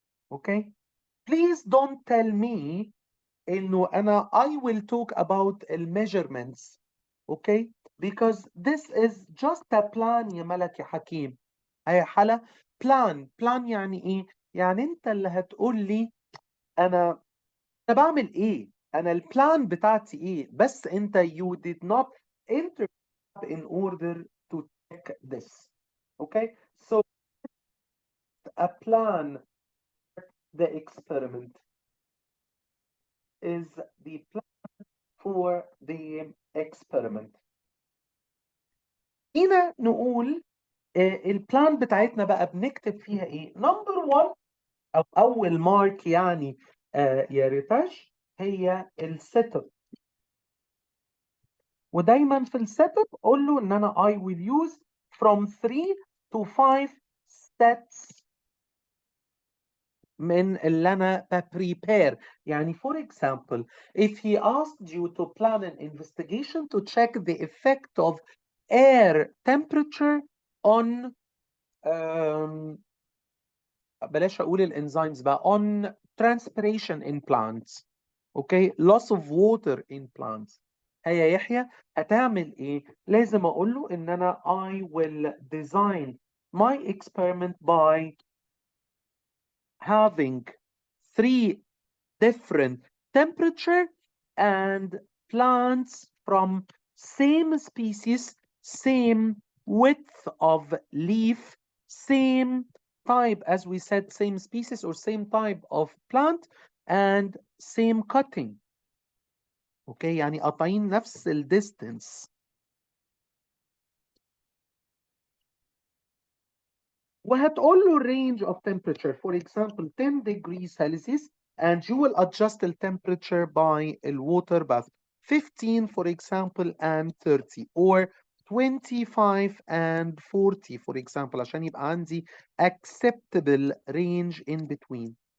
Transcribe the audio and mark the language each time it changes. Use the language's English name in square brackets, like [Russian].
[English] Okay, please don't tell me [Arabic] إنه أنا [English] I will talk about measurements. Okay, because this is just a plan [Arabic] يا ملك يا حكيم. هي حالة plan يعني إيه؟ يعني أنت اللي هتقول لي أنا بعمل إيه؟ أنا البلان بتاعتي إيه؟ بس أنت [English] you did not enter in order to check this. Okay, so a plan for the experiment is the plan for the experiment. [Arabic] هنا نقول البلان بتاعتنا بقى بنكتب فيها ايه؟ نمبر 1 او اول مارك يعني يا ريتاش هي السيت اب. ودايما في السيت اب قول له ان انا [English] I will use from 3 to 5 sets [Arabic] من اللي انا prepare. [English] يعني for example, if he asked you to plan an investigation to check the effect of air temperature on [Arabic] بلاش اقول الانزيمز بقى [English] on transpiration in plants. Okay, loss of water in plants. [Arabic] هيا يحيى هتعمل ايه؟ لازم اقول له ان انا [English] I will design my experiment by having 3 different temperature and plants from same species, same width of leaf, same type, as we said, same species or same type of plant and same cutting. [Arabic] اوكي يعني قاطعين نفس الديستنس. وهتقول له [English] range of temperature, for example 10 degrees Celsius, and you will adjust the temperature by the water bath 15 for example and 30 or 25 and 40 for example [Arabic] عشان يبقى عندي [English] acceptable range in between.